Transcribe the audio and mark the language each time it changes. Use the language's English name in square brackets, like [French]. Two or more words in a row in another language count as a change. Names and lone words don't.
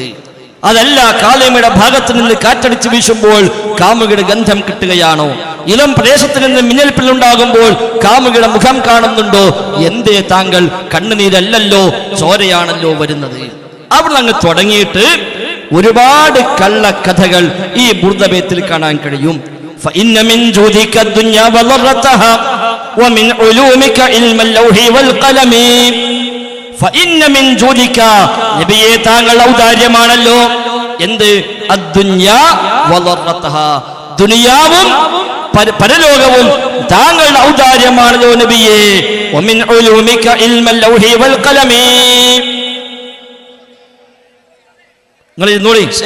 [Malayalam] അതല്ല, കാലിമയുടെ ഭാഗത്ത് നിന്ന് കാറ്റടിച്ച് വീശുമ്പോൾ കാമുകിയുടെ ഗന്ധം കിട്ടുകയാണോ? ഇളം പ്രദേശത്ത് നിന്ന് മിന്നൽപ്പിള്ളുണ്ടാകുമ്പോൾ കാമുകിയുടെ മുഖം കാണുന്നുണ്ടോ? എന്തേ താങ്കൾ കണ്ണുനീരല്ലല്ലോ ചോരയാണല്ലോ വരുന്നത്? അവിടെ അങ്ങ് തുടങ്ങിയിട്ട് ഒരുപാട് കള്ളക്കഥകൾ ഈ ബുർദബേത്തിൽ കാണാൻ കഴിയും. [Arabic] فإن من جودك الدنيا وضرتها ومن علومك علم اللوح والقلم فإن من جودك [Malayalam] നബിയെ താങ്കൾ ഔദാര്യമാണല്ലോ. എന്ത്? [Arabic] الدنيا وضرتها, [Malayalam] ദുനിയാവും പരലോകവും താങ്കളുടെ ഔദാര്യമാണല്ലോ നബിയെ. [Arabic] ومن علومك علم اللوح والقلم. [Malayalam] നിങ്ങൾ ഇരുന്നോളി.